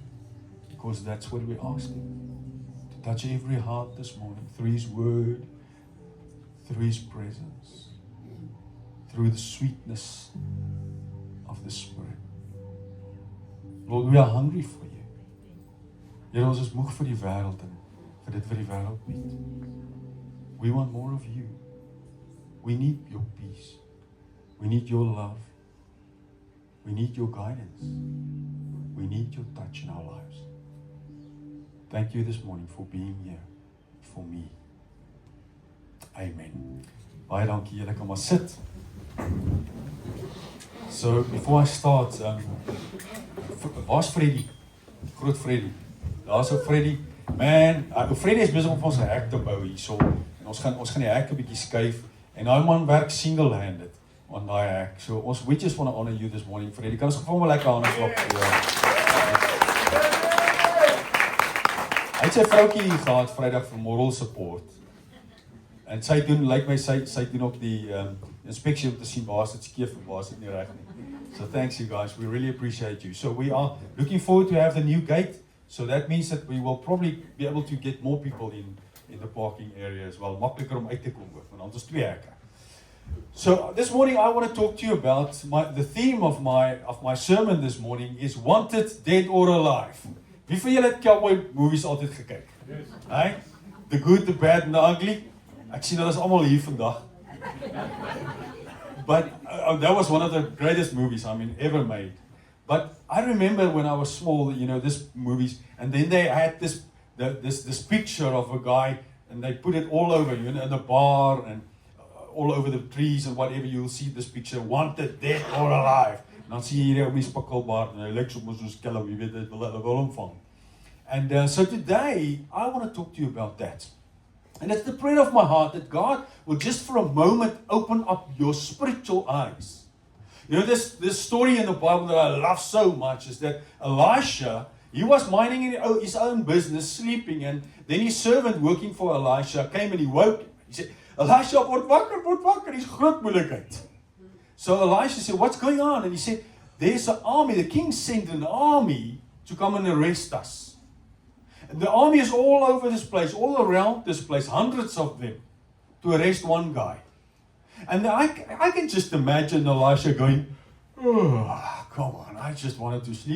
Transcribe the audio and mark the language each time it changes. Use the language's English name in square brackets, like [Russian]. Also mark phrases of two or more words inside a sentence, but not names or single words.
[English] Because that's what we're asking. To touch every heart this morning through His Word, through His presence, through the sweetness of the Spirit. Lord, we are hungry for you. [Afrikaans] Here, ons is moeg vir die wêreld en vir dit wat die wêreld bied. [English] We want more of you. We need your peace. We need your love. We need your guidance. We need your touch in our lives. Thank you this morning for being here for me. Amen. [Afrikaans] Baie dankie, julle kan maar sit. [English] So, before I start, [Afrikaans] waar's Freddy? Groot Freddy. Daar's ou Freddy. Man, Freddy is besig om ons 'n hek te bou hierso. Ons gaan die hek 'n bietjie skuif en daai man werk [English] single-handed on [Afrikaans] daai hek. [English] So we just want to honor you this morning, Freddy. [Afrikaans] Kan ons gevra maar lekker hande klap vir jou. Hy het sy vroutjie hier gehad Vrydag vir moral support. En sy doen sy doen ook die inspeksie om te sien waar is dit skeef en waar is dit nie reg nie. [English] So thanks you guys. We really appreciate you. So we are looking forward to have the new gate. So that means that we will probably be able to get more people in the parking area as well. [Afrikaans] Makliker om uit te kom ook, want ons 2 hekke. [English] So this morning I want to talk to you about the theme of my sermon this morning is Wanted, Dead or Alive. [Afrikaans] Wie van julle het [English] cowboy movies [Afrikaans] altyd gekyk? [English] Yes. Hey? The Good, the Bad and the Ugly. [Afrikaans] Ek sien hulle is almal hier vandag. [English] But that was one of the greatest movies ever made. But I remember when I was small, this movies, and then they had this picture of a guy, and they put it all over, in the bar and all over the trees and whatever. You'll see this picture, Wanted, Dead or Alive. [Afrikaans] En dan sien jy hier op die spikkelbaard en hy lyk soos skelm, jy weet dit wil hom vang. [English] And so today I want to talk to you about that. And it's the prayer of my heart that God will just for a moment open up your spiritual eyes. This story in the Bible that I love so much is that Elisha, he was minding his own business, sleeping, and then his servant working for Elisha came and he woke him. He said, Elisha, [Afrikaans] word wakker, his groot moeilikheid. [English] So Elisha said, what's going on? And he said, there's an army, the king sent an army to come and arrest us. And the army is all over this place, all around this place, hundreds of them, to arrest one guy. And I can just imagine Elisha going, oh, come on, I just wanted to sleep.